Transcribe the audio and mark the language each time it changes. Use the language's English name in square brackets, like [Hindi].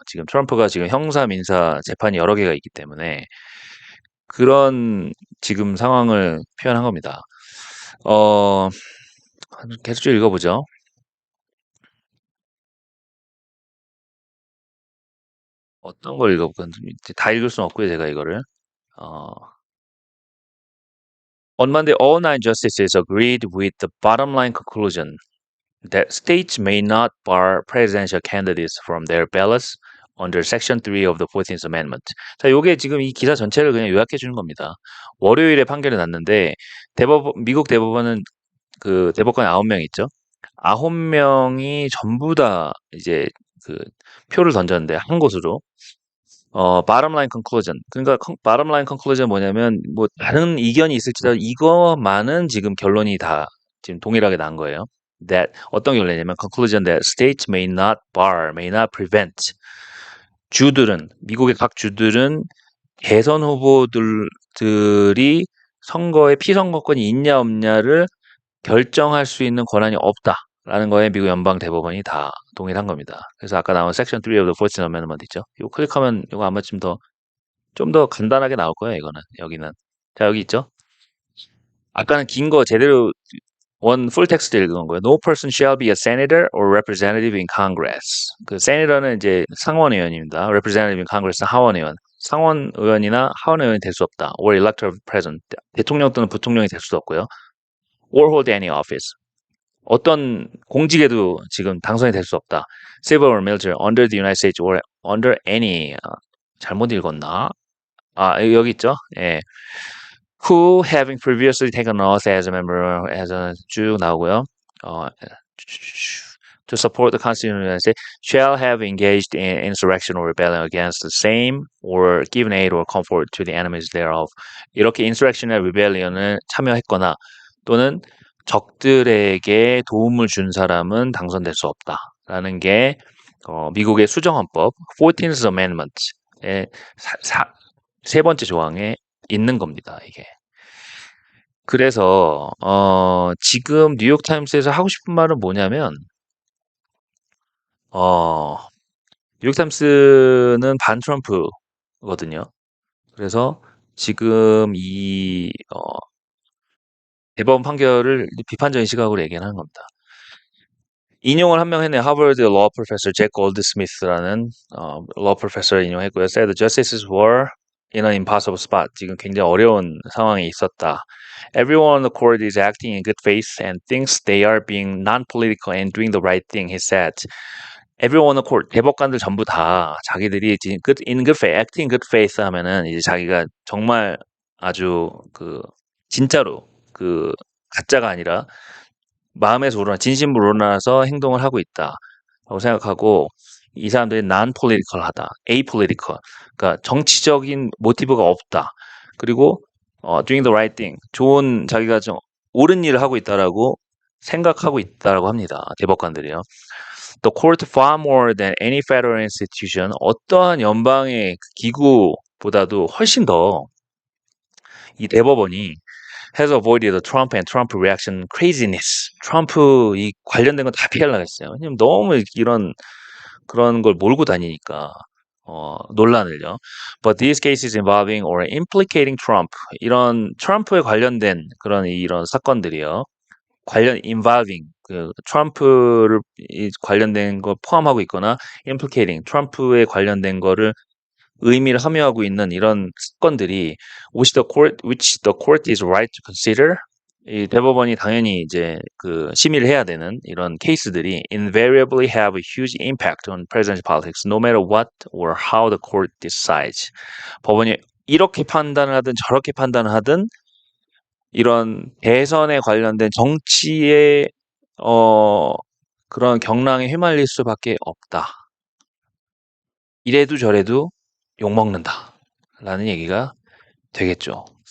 [Korean] 지금 트럼프가 지금 형사, 민사 재판이 여러 개가 있기 때문에 그런 지금 상황을 표현한 겁니다. 어, 계속 좀 읽어보죠. 어떤 걸 읽어볼까? 다 읽을 수는 없고요, 제가 이거를. [English] 어, On Monday, all nine justices agreed with the bottom line conclusion that states may not bar presidential candidates from their ballots under Section 3 of the 14th Amendment. [Korean] 자, 요게 지금 이 기사 전체를 그냥 요약해 주는 겁니다. 월요일에 판결이 났는데 미국 대법원은 그 대법관 9명 있죠. 9명이 전부 다 이제 그 표를 던졌는데 한 곳으로 [English] bottom line conclusion. [Korean] 그러니까 [English] bottom line conclusion [Korean] 뭐냐면 뭐 다른 이견이 있을지라도 이거만은 지금 결론이 다 지금 동일하게 난 거예요. That 어떤 결론이냐면 [English] conclusion that states may not bar, may not prevent [Korean] 주들은 미국의 각 주들은 대선 후보들이 선거에 피선거권이 있냐 없냐를 결정할 수 있는 권한이 없다라는 거에 미국 연방 대법원이 다 동일한 겁니다. 그래서 아까 나온 섹션 3 of the 14th Amendment 있죠. 이거 클릭하면 이거 아마 좀 더 간단하게 나올 거예요, 이거는. 여기는. 자, 여기 있죠. 아까는 긴 거 제대로 원 풀 텍스트 읽은 거예요. [English] No person shall be a senator or representative in Congress. [Korean] 그 senator는 이제 상원 의원입니다. representative in Congress는 하원 의원. 상원 의원이나 하원 의원이 될 수 없다. [English] or elector of president. [Korean] 대통령 또는 부통령이 될 수도 없고요. [English] or hold any office. [Korean] 어떤 공직에도 지금 당선이 될 수 없다. [English] Civil or military under the United States or under any [Korean] 잘못 읽었나? 여기 있죠. 예. [English] Who having previously taken oath as a member as a [Korean] 쭉 나오고요. [English] 어, to support the Constitution of the United States shall have engaged in insurrection or rebellion against the same or given aid or comfort to the enemies thereof. [Korean] 이렇게 insurrection이나 rebellion을 참여했거나 또는 적들에게 도움을 준 사람은 당선될 수 없다라는 게 미국의 수정헌법 14th Amendment의 세 번째 조항에 있는 겁니다, 이게. 그래서 지금 뉴욕타임스에서 하고 싶은 말은 뭐냐면 어, 뉴욕타임스는 반 트럼프거든요. 그래서 지금 이 대법원 판결을 비판적인 시각으로 얘기하는 겁니다. 인용을 한 명 했네요. 하버드 law professor 잭 골드스미스라는 law professor을 인용했고요. [English] said the justices were in an impossible spot. [Korean] 지금 굉장히 어려운 상황에 있었다. [English] Everyone on the court is acting in good faith and thinks they are being non-political and doing the right thing, he said. Everyone on the court, [Korean] 대법관들 전부 다 자기들이 [English] in good faith, acting in good faith [Korean] 하면은 이제 자기가 정말 아주 진짜로 가짜가 아니라 마음에서 우러나 진심으로 우러나서 행동을 하고 있다라고 생각하고 이 사람들이 non-political하다, apolitical, 그러니까 정치적인 모티브가 없다. 그리고 [English] doing the right thing, [Korean] 자기가 좀 옳은 일을 하고 있다라고 생각하고 있다라고 합니다. 대법관들이요. [English] The court far more than any federal institution, [Korean] 어떠한 연방의 기구보다도 훨씬 더 이 대법원이 [English] has avoided the Trump and Trump reaction craziness. [Korean] 트럼프 이 관련된 건 다 피하려고 했어요. 왜냐면 너무 그런 걸 몰고 다니니까 논란을요. [English] But these cases involving or implicating Trump, [Korean] 이런 트럼프에 관련된 이런 사건들이요. [English] involving [Korean] 트럼프를 관련된 걸 포함하고 있거나 [English] implicating [Korean] 트럼프에 관련된 거를 의미를 함유하고 있는 이런 사건들이 [English] which the court is right to consider, [Korean] 이 대법원이 당연히 이제 심의를 해야 되는 이런 케이스들이 [English] invariably have a huge impact on presidential politics, no matter what or how the court decides. [Korean] 법원이 이렇게 판단을 하든 저렇게 판단을 하든 이런 대선에 관련된 정치의 그런 경랑에 휘말릴 수밖에 없다. 이래도 저래도 욕먹는다. 라는 얘기가 되겠죠.